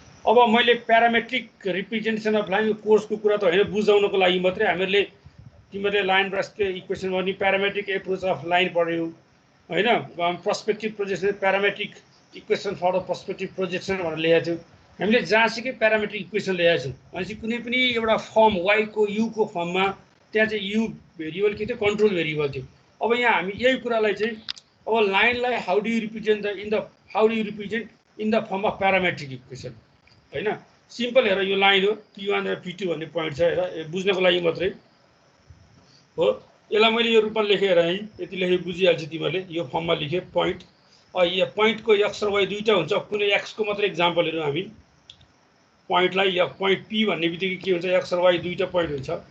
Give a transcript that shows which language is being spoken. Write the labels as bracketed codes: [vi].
[ne] अब मैले parametric representation of line कोर्सको कुरा त होइन बुझाउनको लागि मात्रै हामीहरूले तिमीहरूले लाइन ब्रसको इक्वेसन गर्ने प्यारामेट्रिक एप्रोच अफ लाइन पढ्यौ होइन। Perspective projection parametric equation for the perspective projection भनेर लेखेको थियौँ। हामीले जहाँसुकै प्यारामेट्रिक इक्वेसन ल्याएको छौँ भनेपछि कुनै पनि एउटा फर्म वाईको युको फर्ममा त्यहाँ चाहिँ यु भेरिएबल के थियो, कन्ट्रोल भेरिएबल थियो। अब यहाँ हामी यही कुरालाई चाहिँ अब लाइनलाई [en] how do you represent in the form of parametric equation [ne] होइन। सिम्पल हेर यो लाइन हो, P1 र P2 भन्ने पोइन्ट छ हेर, बुझ्नको लागि मात्रै हो। यसलाई मैले यो रूपमा लेखेर है यति लेखे बुझिहाल्छु तिमीहरूले। यो फर्ममा लेखेँ पोइन्ट। यो पोइन्टको एक्स र वाई दुईवटा हुन्छ। कुनै एक्सको मात्रै इक्जाम्पल हेरौँ हामी। पोइन्टलाई या पोइन्ट पी भन्ने बित्तिकै के हुन्छ, एक्स र वाई दुईवटा पोइन्ट हुन्छ।